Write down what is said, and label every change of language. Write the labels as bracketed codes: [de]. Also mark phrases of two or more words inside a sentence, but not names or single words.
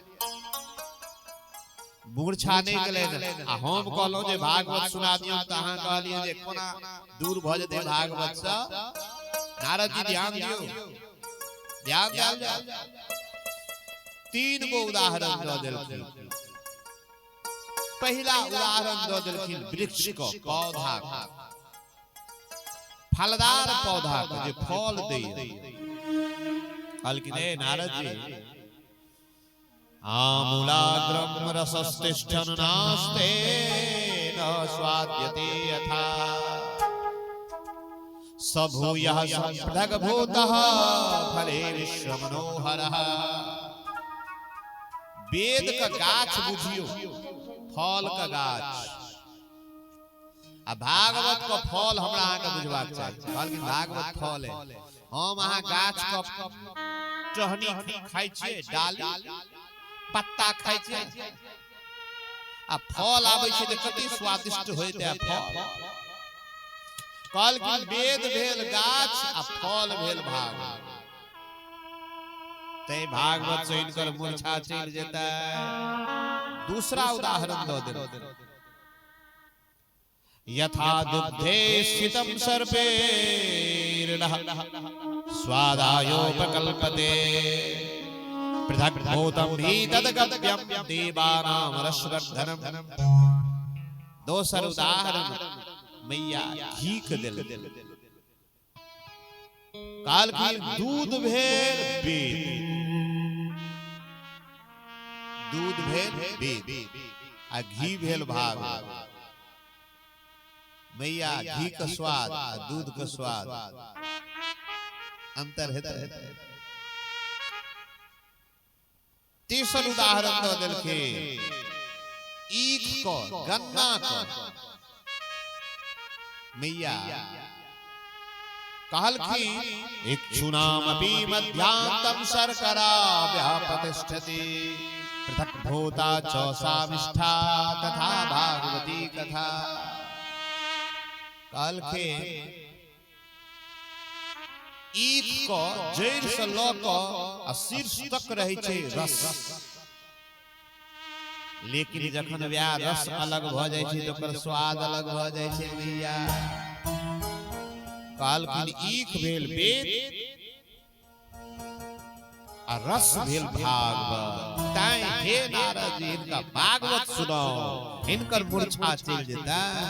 [mai] मूर्छा नहीं गेलै आ हम कहलौ जे भागवत सुना दियौ त अहाँ कहलियै जे कोना दूर भ जेतै भागवत से नारद जी ध्यान दियौ ध्यान दियौ तीन गो उदाहरण दो देलखिन पहला उदाहरण दो देलखिन वृक्ष को पौधा फलदार पौधा के जे फल दै कहलखिन हे नारद जी [sa] आमूलाग्रम रसस्तिष्ठन् नास्ते न स्वाद्यते यथा सभूयः सम्पृग्भूतः फले विश्वमनोहरः [mai] वेद का गाछ बुझियो फल का गाछ आ भागवत का फल हमरा अहाँ के बुझबाक चाही कहलखिन भागवत फल है हम अहाँ गाछ का टहनी खाइ छियै डाली पत्ता खाइ छियै आ फल आबै छै त कते स्वादिष्ट होइत है फल कहलखिन वेद भेल गाछ आ फल भेल भागवत ते भागवत से इनकर मूर्छा चल जेतै दूसरा उदाहरण दो दे [sa] यथा दुग्धे स्थितं सर्पेर्नः स्वादायोपकल्पते पृथक् भूतं हि तद्गव्यं देवानां रसवर्धनम् [mai] दोसर उदाहरण मैया घी के देल काल की दूध भेल वेद दूध भेल वेद आ घी भेल भागवत मैया घी का स्वाद आ दूध का स्वाद अंतर हेतै तीसर उदाहरण दो देलके ईख को गन्ना को मैया कहलखिन [sa] इक्षुनामपि मध्यांतं शर्करा व्यापतिष्ठति पृथक् भूता चौसामिष्ठा तथा भागवती कथा [mai] कहलखिन ईख को जड़ से ल क शीर्ष तक रहे छै रस लेकिन जखन वह रस अलग भ जाय छै त ओकर स्वाद अलग भ जाय छै मैया कहलखिन ईख भेल वेद आ रस भेल भागवत ताई हे नारद जी इनका भागवत सुनाओ इनकर मूर्छा चल जेतै